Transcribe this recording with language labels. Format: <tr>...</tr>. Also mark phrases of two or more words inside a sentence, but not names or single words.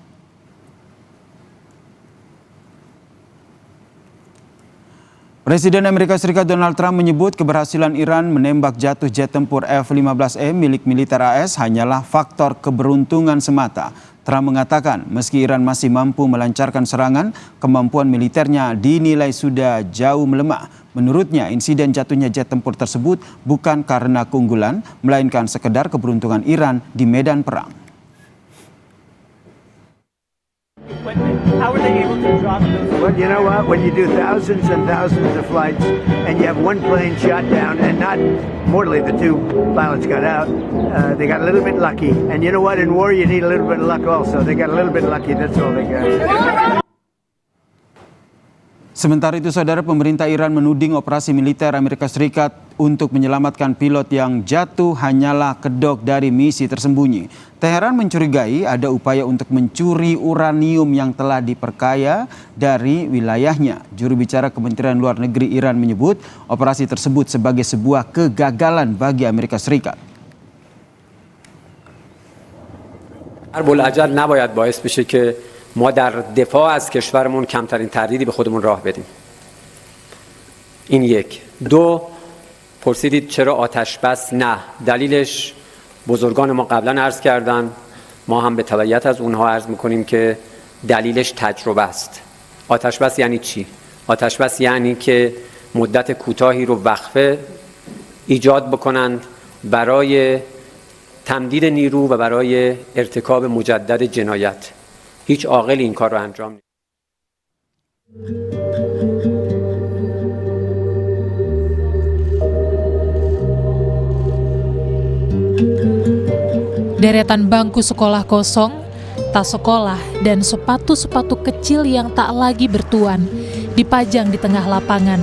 <id>Presiden Amerika Serikat Donald Trump menyebut keberhasilan Iran menembak jatuh jet tempur F-15E milik militer AS hanyalah faktor keberuntungan semata. Trump mengatakan meski Iran masih mampu melancarkan serangan, kemampuan militernya dinilai sudah jauh melemah. Menurutnya, insiden jatuhnya jet tempur tersebut bukan karena keunggulan, melainkan sekedar keberuntungan Iran di medan perang.</id> <en>How were they able to drop those? Well, you know what? When you do thousands and thousands of flights and you have one plane shot down and not mortally, the two pilots got out, they got a little bit lucky. And you know what? In war, you need a little bit of luck also. They got a little bit lucky. That's all they got.</en> <id>Sementara itu, saudara, pemerintah Iran menuding operasi militer Amerika Serikat untuk menyelamatkan pilot yang jatuh hanyalah kedok dari misi tersembunyi. Teheran mencurigai ada upaya untuk mencuri uranium yang telah diperkaya dari wilayahnya. Juru bicara Kementerian Luar Negeri Iran menyebut operasi tersebut sebagai sebuah kegagalan bagi Amerika Serikat.</id> <fa>بلعجل نباید باعث بشه که ما در دفاع از کشورمون کمترین تردیدی به خودمون راه بدیم. این یک. دو، پرسیدید چرا آتش بس؟ نه. دلیلش بزرگان ما قبلا عرض کردن، ما هم به تبعیت از اونها عرض میکنیم که دلیلش تجربه است. آتش بس یعنی چی؟ آتش بس یعنی که مدت کوتاهی رو وقفه ایجاد بکنند برای تمدید نیرو و برای ارتکاب مجدد جنایت. هیچ عاقلی این کار رو انجام نمیده.</fa> <id>Deretan bangku sekolah kosong, tas sekolah, dan sepatu-sepatu kecil yang tak lagi bertuan dipajang di tengah lapangan.</id>